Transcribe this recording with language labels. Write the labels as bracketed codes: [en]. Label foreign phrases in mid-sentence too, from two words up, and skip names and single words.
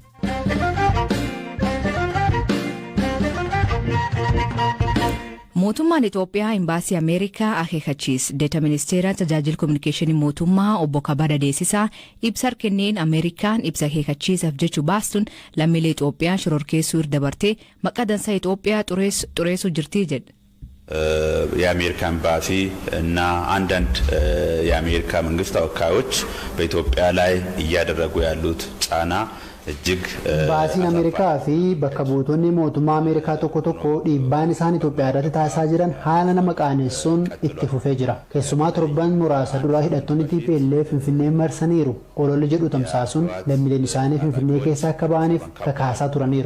[om] Mootummaan Itoophiyaa imbaasii Ameerikaa akeekachiise. Deeta ministeera tajaajila kominikeeshinii mootummaa obbo Kabada Deessisaa ibsa kenneen Ameerikaan ibsa akeekachiisaaf jechuu baastuun lammiilee Itoophiyaa shororkeessuu irra dabartee maqaa dansaa Itoophiyaa xureessuu jirti jedhe. [am] የአሜሪካ ኤምባሲ እና አንዳንድ የአሜሪካ መንግስት ተወካዮች በኢትዮጵያ ላይ እያደረጉ ያሉት ጫና እጅግ [om] baasiin Ameerikaa fi bakka buutonni mootummaa Ameerikaa tokko dhiibbaan isaan Itoophiyaa irratti taasisaa jiran haala nama qaanessuun itti fufee jira. Keessumaa torban muraasa duraa hidhattoonni TPLF Finfinnee marsaniiru ololli jedhu tamsaasuun lammiileen isaanii Finfinnee keessa akka ba'aniif kakaasaa turaniiru.